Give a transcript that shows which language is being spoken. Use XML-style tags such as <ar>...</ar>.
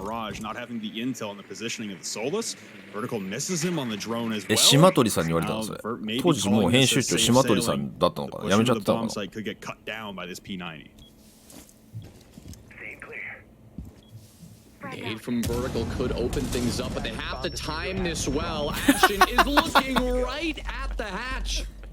<en>Mirage not having the intel and the positioning of the Solus. Vertical misses him on the drone as well.</en> <ja>島鳥さんに言われたのそれ。当時もう編集長島鳥さんだったのかな。やめちゃってたのかな。</ja> <en>Could get cut down by this P90. Nade from vertical could open things up, but they have to time this well. Ashen is looking right at the hatch.</en>